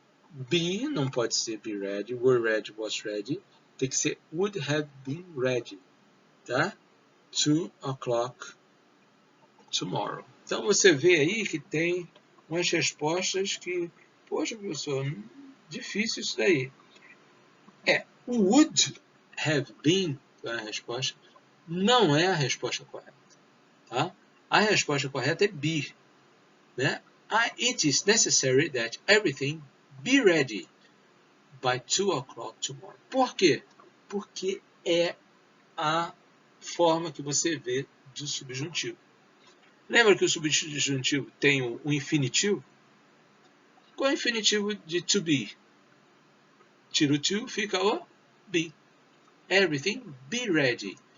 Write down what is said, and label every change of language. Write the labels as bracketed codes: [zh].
[en] Be [pt] não pode ser [en] be ready, were ready, was ready. [pt] Tem que ser [en] would have been ready, [pt] tá? [en] 2 o'clock tomorrow. [pt] Então você vê aí que tem umas respostas que, poxa, professor, difícil isso daí. O [en] would have been, [pt] a resposta, não é a resposta correta. Tá? A resposta correta é be. Né? [en] It is necessary that everything be ready by 2 o'clock tomorrow. [pt] Por quê? Porque é a forma que você vê do subjuntivo. Lembra que o subjuntivo tem o infinitivo? Qual é o infinitivo de to be? Tira o to, fica o be. [en] Everything be ready.